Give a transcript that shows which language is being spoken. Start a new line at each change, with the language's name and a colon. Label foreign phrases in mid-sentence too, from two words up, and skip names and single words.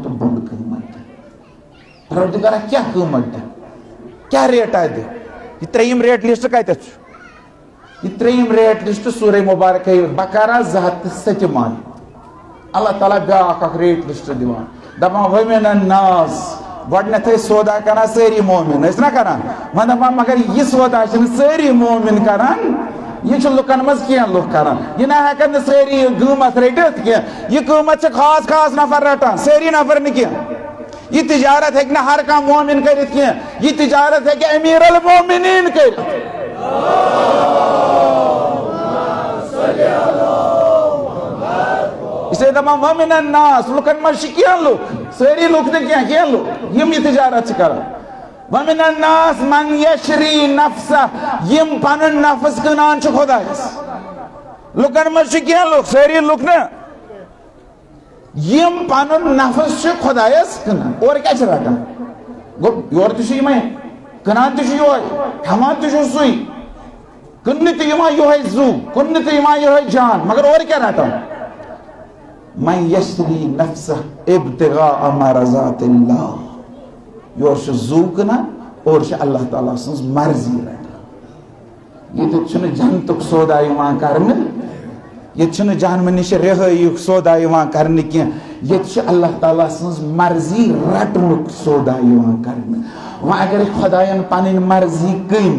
Kashmiri: کھۄتہٕ بوٚڑ قۭمت دِتھ پروردگارا کیٛاہ قۭمت دِ کیٛاہ ریٹا دِ یہِ ترٛیٚیِم
English: rate list
Kashmiri: کتٮ۪تھ چھُ یہ ترٛیٚیِم
English: rate list
Kashmiri: سورہ مبارک بقرہ 207 اللہ تعالیٰ بیاکھ اکھ
English: rate list
Kashmiri: دِوان دپان
Arabic: وَمِنَ الناس
Kashmiri: گۄڈٕنیتھٕے سودا کران سٲری مومن ٲسۍ نا کران وۄنۍ دپان مگر یہِ سودا چھِنہٕ سٲری مومن کران یہ چھُ لُکن منٛز کینٛہہ لُکھ کران یہِ نہ ہٮ۪کن نہٕ سٲری قۭمت رٔٹِتھ کینٛہہ یہِ قۭمت چھِ خاص خاص نفر رٹان سٲری نفر نہٕ کینٛہہ یہ تجارت ہیٚکہِ نہٕ ہر کانٛہہ مومن کٔرِتھ کینٛہہ یہ تجارت ہیٚکہِ امیر المومنیٖن کٔرِتھ اسے دپان
Arabic: وَمِنَ الناس
Kashmiri: لُکن منٛز چھِ کینٛہہ لُکھ سٲری لُکھ نہٕ کینٛہہ کینٛہہ لُکھ یِم یہِ تجارت چھِ کران
Arabic: وَمِنَ الناس من یشری نفسہ
Kashmiri: یِم پنُن نفس کٕنان چھِ خۄدایس لُکن منٛز چھِ کینٛہہ لُکھ سٲری لُکھ نہٕ یِم پنُن نفس چھِ خۄدایس کٕنان اورٕ کیٛاہ چھِ رٹان گوٚو یورٕ تہِ چھُ یِمے کٕنان تہِ چھُ یِہوے ہٮ۪وان تہِ چھُ سُے کٕننہٕ تہِ یِوان یِہوے زُو کٕننہٕ تہِ یِوان یِہوے جان مگر اورٕ کیٛاہ رٹان
Arabic: من یشری نفسہ ابتغاء مرضات اللہ
Kashmiri: یورٕ چھُ زُو کٕنان اورٕ چھِ اللہ تعالیٰ سٕنٛز مرضی رٹان ییٚتہِ چھُنہٕ جنتُک سودا یِوان کرنہٕ ییٚتہِ چھُنہٕ جہنمہٕ نِش رِہٲییُک سودا یِوان کرنہٕ کینٛہہ ییٚتہِ چھِ اللہ تعالیٰ سٕنٛز مرضی رٹنُک سودا یِوان کرنہٕ وۄنۍ اگرے خۄدایَن پنٕنۍ مرضی کٔنۍ